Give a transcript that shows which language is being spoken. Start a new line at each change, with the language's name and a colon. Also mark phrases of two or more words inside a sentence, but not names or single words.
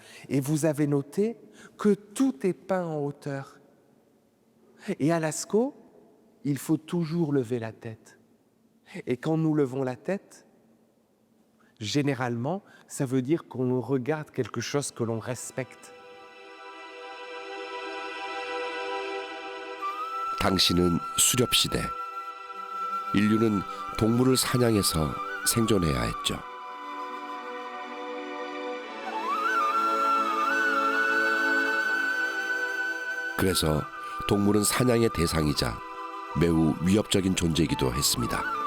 French: Et vous avez noté que tout est peint en hauteur. Et à Lascaux, il faut toujours lever la tête. Et quand nous levons la tête, généralement, ça veut dire qu'on regarde quelque chose que l'on respecte.
Korean: 당시는 수렵시대. 인류는 동물을 사냥해서 생존해야 했죠. 그래서 동물은 사냥의 대상이자 매우 위협적인 존재이기도 했습니다.